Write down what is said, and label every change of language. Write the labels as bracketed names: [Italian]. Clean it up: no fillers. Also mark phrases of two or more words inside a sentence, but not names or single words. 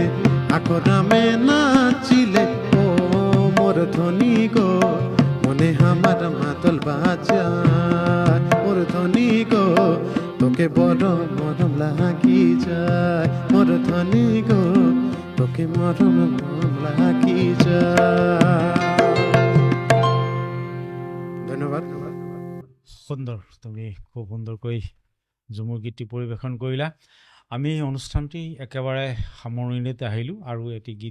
[Bangla] আখরামে নাচিলে ও মোর ধ্বনি গো মনে আমার মাদল বাজায় মোর ধ্বনি গো তোকে বড় মরম লাগি যায় মোর ধ্বনি গো তোকে মরম লাগি যায় ধন্যবাদ [Assamese] সুন্দৰ তুমি খুব সুন্দৰকৈ ঝুমুৰ গীতটি পৰিৱেশন কৰিলা আমি অনুষ্ঠানটি একেবাৰে সামৰণিতে আহিলোঁ আৰু এটি গীত